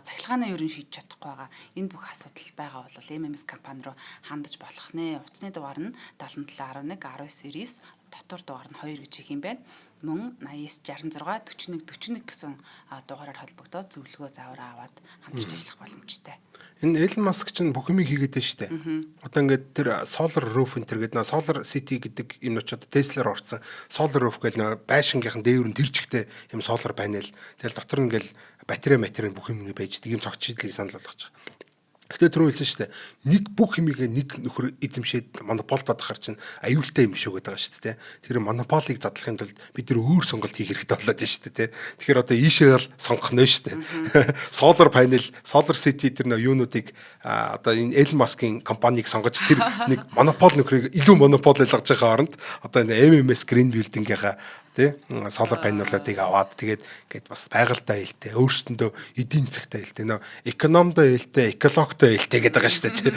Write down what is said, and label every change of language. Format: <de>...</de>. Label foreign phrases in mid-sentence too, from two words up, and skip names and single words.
<mn>Цахилгаанаа ерөн шийдэж чадахгүй байгаа. Энэ бүх асуудал байгаа бол MMS компани руу хандаж болох нэ. Утасны дугаар нь 7711 19 series дотор дугаар нь 2 гэж их юм байна. Мөн 89 66 41 41 гэсэн дугаараар холбогдоод зөвлөгөө заавар аваад хамтарч ажиллах боломжтой. Энэ Elon Musk чинь бүх юмыг хийгээд байна шүү дээ. Одоо ингээд тэр</mn> <en>solar roof</en> <mn>энэ гэдэг</mn> <en>solar city</en> <mn>гэдэг юм очоод Tesla-аар орсон.</mn> <en>Solar roof</en> <mn>гэл байшингийнхан дээвэр нь тэр чигтээ юм</mn> <en>solar panel.</en> <mn>Тэгэл дотор нь ингээл батарей бүх юм ингээд байж тийм цогц шийдлийг санал болгож байгаа. Гэтэ түрүү хэлсэн шүү дээ. Нэг бүх юмыг нэг нөхөр эзэмшээд монополдод ахаар чинь аюултай юм шүү гэдэг байгаа шүү дээ. Тэгэхээр монополийг задлахын тулд бид нэр өөр сонголт хийх хэрэгтэй болоод байна шүү дээ. Тэгэхээр одоо ийшээ л сонгох нь шүү дээ.</mn> <en>Solar panel, solar city</en> <mn>тэр нөө юунуудыг одоо энэ Elon Musk-ийн компанийг сонгож тэр нэг монопол нөхрийг илүү монопол болгож байгаа оронд одоо энэ MMS Green Building-ийнхаа</mn> <en>solar panel-</en> <mn>уудыг аваад тэгээд гээд бас байгальтай ээлтэй өөрсөндөө эдийн засгтай ээлтэй нөө экономтой ээлтэй экологтой ээлтэй гэдэг байгаа шүү дээ.</mn>